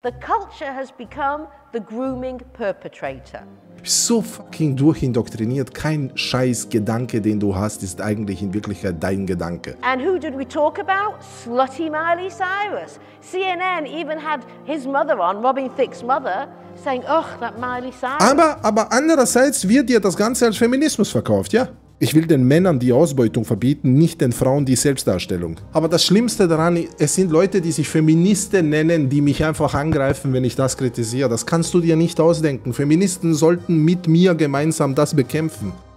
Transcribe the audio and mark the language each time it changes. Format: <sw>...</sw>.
<en>The culture has become the grooming perpetrator. So fucking</en> <de>durchindoktriniert, kein scheiß Gedanke, den du hast, ist eigentlich in Wirklichkeit dein Gedanke.</de> <en>And who did we talk about? Slutty Miley Cyrus. CNN even had his mother on, Robin Thicke's mother, saying, "Oh, that Miley Cyrus."</en> <de>Aber andererseits wird dir das Ganze als Feminismus verkauft, ja? Ich will den Männern die Ausbeutung verbieten, nicht den Frauen die Selbstdarstellung. Aber das Schlimmste daran, es sind Leute, die sich Feministen nennen, die mich einfach angreifen, wenn ich das kritisiere. Das kannst du dir nicht ausdenken. Feministen sollten mit mir gemeinsam das bekämpfen.</de>